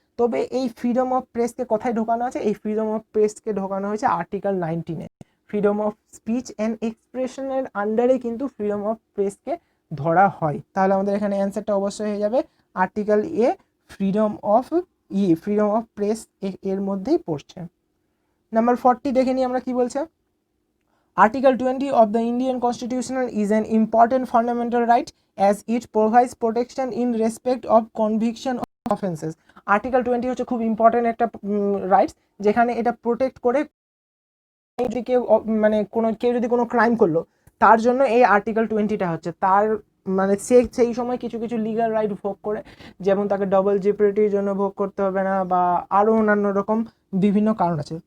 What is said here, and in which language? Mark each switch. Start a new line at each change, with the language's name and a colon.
Bangla: তবে এই freedom of প্রেসকে কোথায় ঢোকানো আছে, এই ফ্রিডম অফ প্রেসকে ঢোকানো হয়েছে article 19-এ। Freedom of speech and এক্সপ্রেশনের আন্ডারে কিন্তু ফ্রিডম অফ প্রেসকে ধরা হয়। তাহলে আমাদের এখানে অ্যান্সারটা অবশ্যই হয়ে যাবে article a, freedom of press এর মধ্যেই পড়ছে। নাম্বার 40 দেখে নিই আমরা কি বলছে।
English: Article 20 of the Indian Constitution is an important fundamental right as it provides protection in respect of conviction of offences.
Bangla: Article 20 হচ্ছে খুব ইম্পর্টেন্ট একটা রাইটস, যেখানে এটা প্রোটেক্ট করে যদি কেউ মানে কেউ যদি কোনো ক্রাইম করলো, তার জন্য এই আর্টিকেল 20টা হচ্ছে তার মানে সেই সময় কিছু কিছু লিগাল রাইট ভোগ করে, যেমন তাকে ডবল জেপারিটির জন্য ভোগ করতে হবে না, বা আরও অন্যান্য রকম বিভিন্ন কারণ আছে।